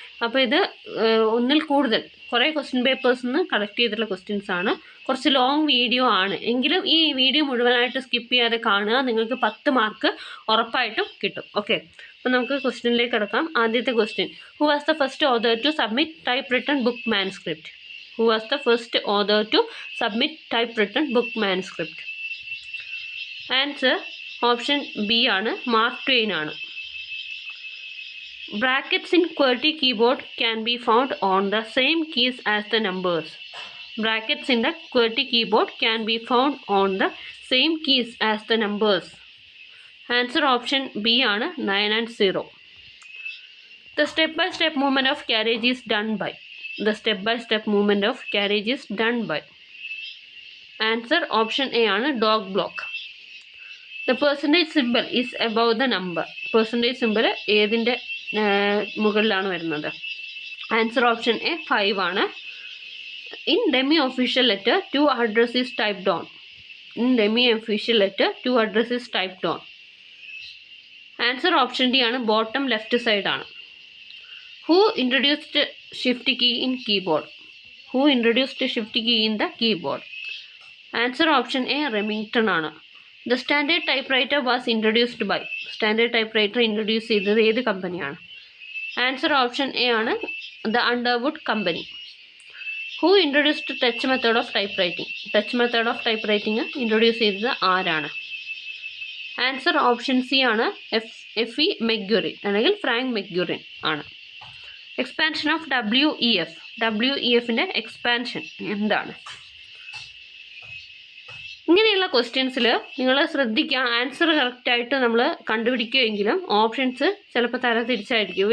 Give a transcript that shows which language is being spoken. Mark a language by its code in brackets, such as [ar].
[ml] അപ്പോൾ ഇത് ഒന്നിൽ കൂടുതൽ കുറേ ക്വസ്റ്റ്യൻ പേപ്പേഴ്സിൽ നിന്ന് കളക്ട് ചെയ്തിട്ടുള്ള ക്വസ്റ്റ്യൻസ് ആണ്. കുറച്ച് ലോങ് വീഡിയോ ആണ്. എങ്കിലും ഈ വീഡിയോ മുഴുവനായിട്ട് സ്കിപ്പ് ചെയ്യാതെ കാണുക. നിങ്ങൾക്ക് 10 മാർക്ക് ഉറപ്പായിട്ടും കിട്ടും. ഓക്കെ, അപ്പോൾ നമുക്ക് ക്വസ്റ്റ്യനിലേക്ക് കിടക്കാം. ആദ്യത്തെ question: [en] Who was the first author to submit typewritten book manuscript? Who was the first author to submit typewritten book manuscript? Answer option B [ml] ആണ്, മാർക്ക് ട്വെയിൻ ആണ്. [en] Brackets in QWERTY keyboard can be found on the same keys as the numbers. Brackets in the QWERTY keyboard can be found on the same keys as the numbers. Answer option B ആണ്, 9 and 0. The step-by-step movement of carriage is done by. The step-by-step movement of carriage is done by. Answer option A ആണ്, dog block. The percentage symbol is above the number. [ml] Percentage symbol ഏതിൻ്റെ മുകളിലാണ് വരുന്നത്? [en] Answer option A 5 ആണ്. In demi-official letter, 2 address is typed on. In demi-official letter, 2 address is typed on. Answer option D ആണ്, bottom left side ആണ്. Who introduced shift key in keyboard? Who introduced shift key in the keyboard? Answer option A Remington ആണ്. The standard typewriter was introduced by. Standard typewriter introduce [ml] ചെയ്തത് ഏത് കമ്പനിയാണ്? [en] Answer option A ആണ്, the Underwood company. Who introduced touch method of typewriting? Touch method of typewriting introduce [ml] ചെയ്തത് ആരാണ്? [en] Answer option C ആണ്, F.E. [ml] മെഗ്യുറിൻ അല്ലെങ്കിൽ Frank മെഗ്യുറിൻ ആണ്. [en] Expansion of WEF. [ml] WEFൻ്റെ expansion എന്താണ്? ഇങ്ങനെയുള്ള ക്വസ്റ്റ്യൻസിൽ നിങ്ങൾ ശ്രദ്ധിക്കുക. ആൻസർ കറക്റ്റായിട്ട് നമ്മൾ കണ്ടുപിടിക്കുമെങ്കിലും ഓപ്ഷൻസ് ചിലപ്പോൾ തിരിച്ചായിരിക്കും.